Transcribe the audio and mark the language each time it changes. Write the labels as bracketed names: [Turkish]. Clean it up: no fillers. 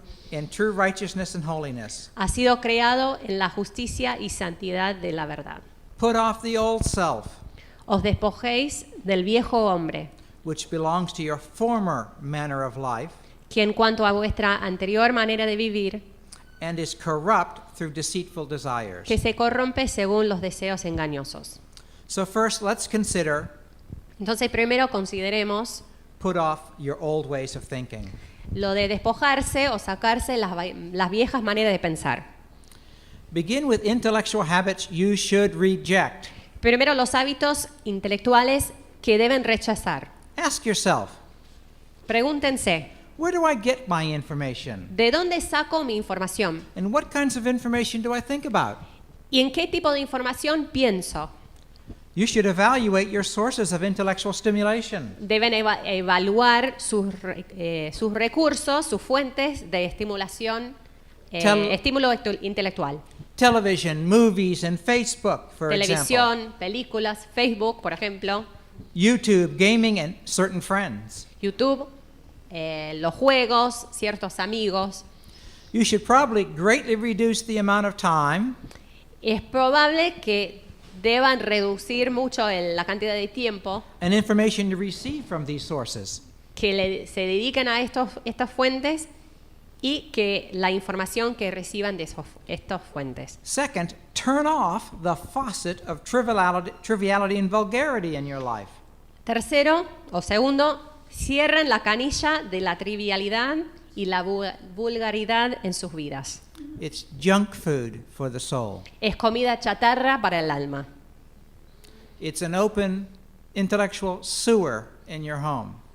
[English] in true righteousness and holiness. [Spanish] ha sido creado en la justicia y santidad de la verdad. [English] Put off the old self, [Spanish] Os despojéis del viejo hombre, [English] which belongs to your former manner of life, [Spanish] que en cuanto a vuestra anterior manera de vivir, [English] and is corrupt through deceitful desires. [Spanish] que se corrompe según los deseos engañosos. [English] So first, let's consider [Spanish] Entonces, primero consideremos [English] put off your old ways of thinking. [Spanish] lo de despojarse o sacarse las viejas maneras de pensar. [English] Begin with intellectual habits you should reject. [Spanish] Primero, los hábitos intelectuales que deben rechazar. [English] Ask yourself, [Spanish] Pregúntense, [English] where do I get my information? [Spanish] ¿de dónde saco mi información? [English] And what kinds of information do I think about? [Spanish] ¿Y en qué tipo de información pienso? [English] You should evaluate your sources of intellectual stimulation. [Spanish] Deben evaluar sus recursos, sus fuentes de estimulación, estímulo intelectual. [English] Television, movies, and Facebook, for example. [Spanish] Televisión, películas, Facebook, por ejemplo, [English] YouTube, gaming, and certain friends. [Spanish] YouTube, los juegos, ciertos amigos. [English] You should probably greatly reduce the amount of time [Spanish] Es probable que deban reducir mucho la cantidad de tiempo [English] and information you receive from these sources. [Spanish] que se dediquen a estas fuentes y que la información que reciban de estas fuentes. [English] Second, turn off the faucet of triviality and vulgarity in your life. [Spanish] Tercero o segundo, cierren la canilla de la trivialidad y la vulgaridad en sus vidas. [English] It's junk food for the soul. [Spanish] Es comida chatarra para el alma. [English] It's an open intellectual sewer in your home.